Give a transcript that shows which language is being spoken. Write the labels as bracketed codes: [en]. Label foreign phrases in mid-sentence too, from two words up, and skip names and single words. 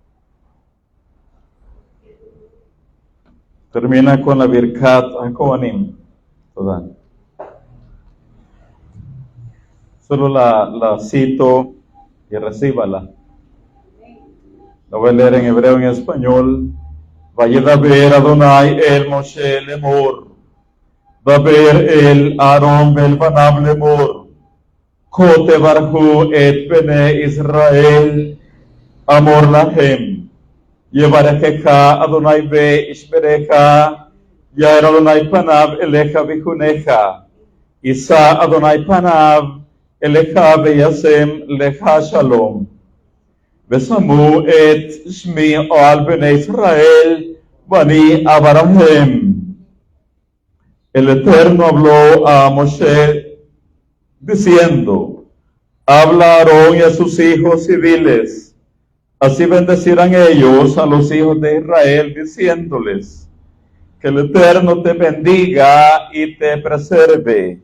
[es] Termina con la Birkat HaKohanim. Toda. Solo la cito y recíbala. La voy a leer en hebreo y en español. [he] וידבר אדוני אל משה לאמר. דבר אל אהרן ואל בניו לאמר. כה תברכו את בני ישראל אמור להם. יברכך אדוני וישמרך. יאר אדוני פניו אליך ויחנך. ישא אדוני פניו אליך וישם לך שלום. ושמו את שמי על בני ישראל ואני אברהם. [es] El Eterno habló a Moshe diciendo, habla a Aarón y a sus hijos y diles, Así bendecirán ellos a los hijos de Israel, diciéndoles: que el Eterno te bendiga y te preserve.